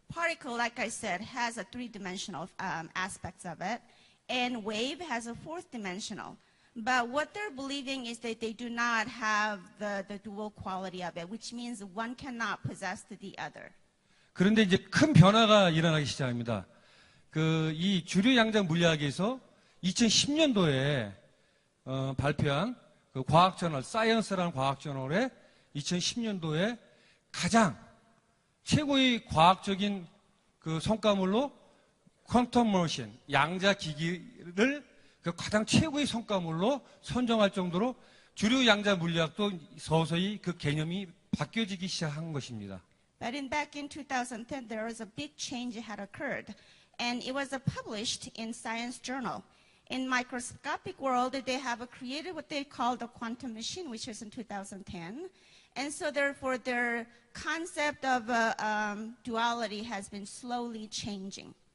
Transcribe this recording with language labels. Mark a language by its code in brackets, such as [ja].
[en] Particle, like I said, has a three-dimensional aspects of it, and wave has a fourth dimensional. But what they're believing is that they do not have the dual quality of it, which means one cannot possess the other. [ko] 그런데 이제 큰 변화가 일어나기 시작합니다. 이 주류 양자 물리학에서 2010년도에 발표한 그 과학저널, 사이언스라는 과학저널에 2010년도에 가장 최고의 과학적인 그 성과물로 퀀텀 머신, 양자 기기를 그 가장 최고의 성과물로 선정할 정도로 주류 양자 물리학도 서서히 그 개념이 바뀌어지기 시작한 것입니다. [en] But back in 2010, there was a big change that had occurred, and it was published in Science Journal. In microscopic world, they have created what they call the quantum machine, which was in 2010. And so therefore, their concept of duality has been slowly changing.